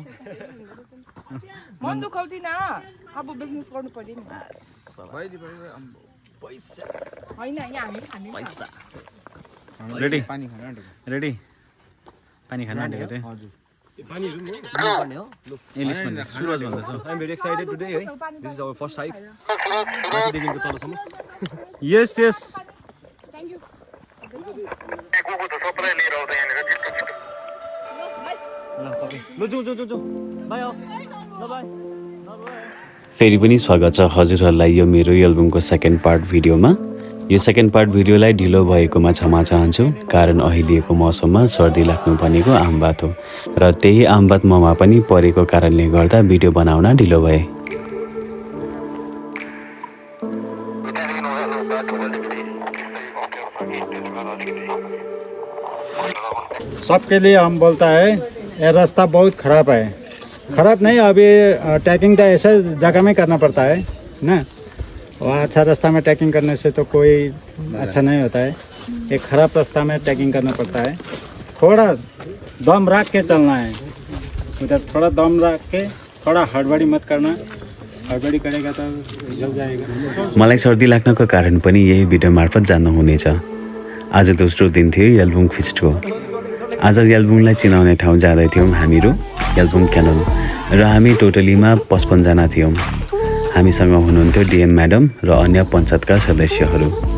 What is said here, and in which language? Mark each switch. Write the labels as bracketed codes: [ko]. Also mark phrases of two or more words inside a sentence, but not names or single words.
[ne] मन दुखाउँदिन, अब बिजनेस गर्नु पर्यो नि। पैसा होइन यहाँ हामी खाने पैसा रेडी रेडी पानी खानु आँटेको थिएँ। इङ्ग्लिस भन्दा सुरज भन्दैछ। [en] I'm very excited today है, this is our first hike [ne] माथिदेखिको तलसम्म। [en] yes yes thank you. [ne] फेरि पनि स्वागत छ हजुरहरूलाई यो मेरो एल्बमको सेकेन्ड पार्ट भिडियोमा। यो सेकेन्ड पार्ट भिडियोलाई ढिलो भएकोमा क्षमा चाहन्छु, कारण अहिलेको मौसममा सर्दी लाग्नु भनेको आम बात हो र त्यही आम बात ममा पनि परेको कारणले गर्दा भिडियो बनाउन ढिलो भए। [hi] सबके लिए हम बोलता है ये रास्ता बहुत ख़राब है। ख़राब नहीं, अभी ट्रैकिंग तो ऐसे जगह में करना पड़ता है ना। वहाँ अच्छा रास्ता में ट्रैकिंग करने से तो कोई अच्छा नहीं होता है। एक ख़राब रास्ता में ट्रैकिंग करना पड़ता है। थोड़ा दम रख के चलना है, उधर थोड़ा दम रख के, थोड़ा हड़बड़ी मत करना। हड़बड़ी करेगा तो जल जाएगा। [ne] मलाई सर्दी लाग्नको कारण पनि यही भिडियो मार्फत जान्नुहुनेछ। आज दोस्रो दिन थियो यालबुङ फिस्टको। आज यालबुङलाई चिनाउने ठाउँ जाँदै थियौँ हामीहरू यालबुङ क्यानोन र हामी टोटलीमा 55 जना थियौँ। हामीसँग हुनुहुन्थ्यो डिएम म्याडम र अन्य पञ्चायतका सदस्यहरू।